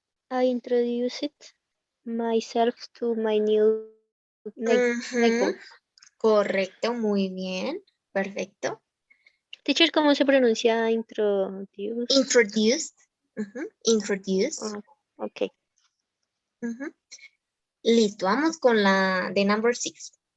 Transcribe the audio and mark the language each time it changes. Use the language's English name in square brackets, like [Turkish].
[English] I introduced myself to my new neighbor. [Spanish] Correcto, muy bien, perfecto. Teacher, ¿cómo se pronuncia introduce? [English] Introduced, introduced. Ah, ok. Ujú. [Spanish] Listo, vamos con la de number 6.